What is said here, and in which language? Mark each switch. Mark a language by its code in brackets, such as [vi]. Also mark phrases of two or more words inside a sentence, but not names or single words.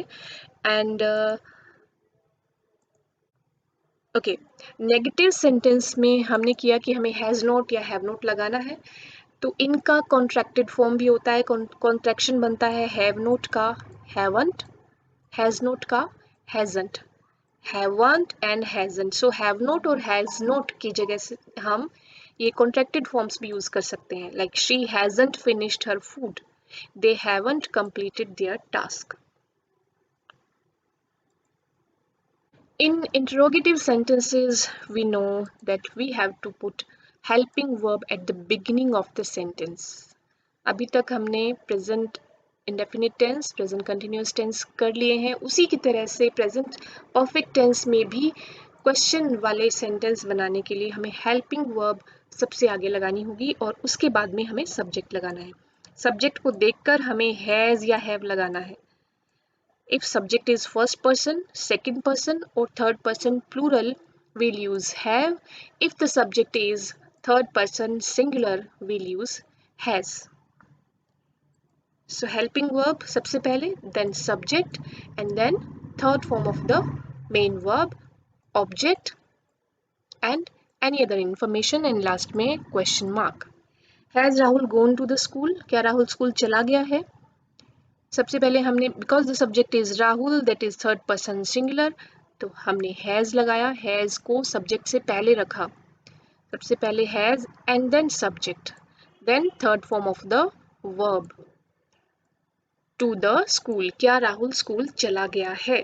[en] and okay, negative sentence [hi] में हमने किया कि हमें [en] has not [hi] या [en] have not [hi] लगाना है, तो इनका [en] contracted form [hi] भी होता है, कॉन्ट्रैक्शन बनता है [en] have not [hi] का हैवंट, [en] has not [hi] का हैजंट, [en] haven't and hasn't. so have not [hi] और [en] has not [hi] की जगह से हम ये [en] contracted forms [hi] भी यूज कर सकते हैं, [en] like she hasn't finished her food, they haven't completed their task. In interrogative sentences, we know that we have to put helping verb at the beginning of the sentence. [hi] अभी तक हमने [en] present indefinite tense, present continuous tense [hi] कर लिए हैं, उसी की तरह से [en] present perfect tense [hi] में भी क्वेश्चन वाले सेंटेंस बनाने के लिए हमें [en] helping verb [hi] सबसे आगे लगानी होगी और उसके बाद में हमें सब्जेक्ट लगाना है। सब्जेक्ट को देखकर हमें हैज़ या हैव लगाना है। [en] If subject is first person, second person or third person plural, we'll use have. If the subject is third person singular, we'll use has. So helping verb [hi] सबसे पहले, [en] then subject, and then third form of the main verb, object and any other information, and last में question mark. Has Rahul gone to the school? [hi] क्या राहुल स्कूल चला गया है? सबसे पहले हमने [en] because the subject is Rahul, that is third person singular, [hi] तो हमने हैज़ लगाया, हैज़ को सब्जेक्ट से पहले रखा, सबसे पहले [en] has and then subject, then third form of the verb to the school, [hi] क्या राहुल स्कूल चला गया है।